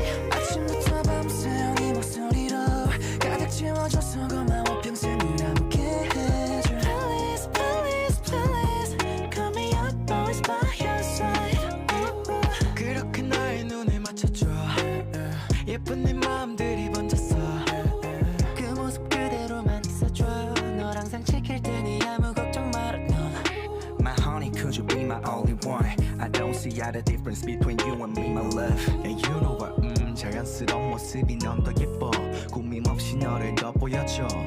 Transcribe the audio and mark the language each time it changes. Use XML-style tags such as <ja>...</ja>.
<ko>아침부터 밤새 네 목소리로 가득 채워줘서 고마워. 평생을 함께 해줘.</ko> <en>Playlist, playlist, playlist. Call me up, always by your side.</en> <ko>그렇게 나의 눈에 맞춰줘. 예쁜 네 마음들이 번졌어. 그 모습 그대로만 있어줘. 널 항상 지킬 테니 아무 걱정 말아.</ko> <en>My honey, could you be my only one? I don't see the difference between you and me, my love. And you know what?</en> <ko>자연스러운 모습이 넌 더 예뻐. 고민 없이 너를 더 보여줘.</ko>